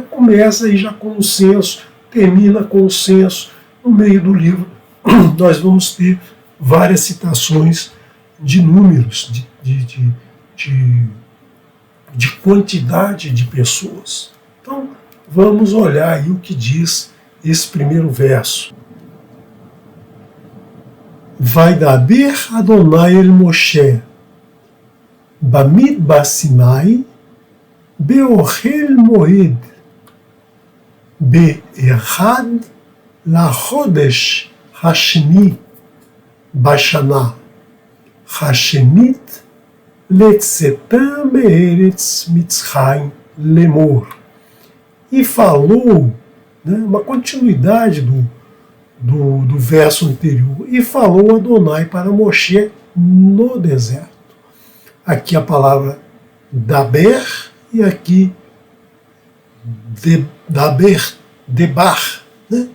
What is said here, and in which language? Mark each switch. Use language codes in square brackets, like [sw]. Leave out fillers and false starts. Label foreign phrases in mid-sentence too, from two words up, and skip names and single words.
[pt] Começa aí já com o censo, termina com o censo, no meio do livro nós vamos ter várias citações de números, de quantidade de pessoas. Então, vamos olhar aí o que diz esse primeiro verso. [he] וידבר אדוני אל משה במדבר סיני באהל מועד באחד לחדש השני בשנה השנית לצאתם בארץ מצרים לאמר. [pt] E falou, né, uma continuidade do verso anterior, e falou Adonai para Moshe no deserto. Aqui a palavra Daber e aqui Daber, Debar, né?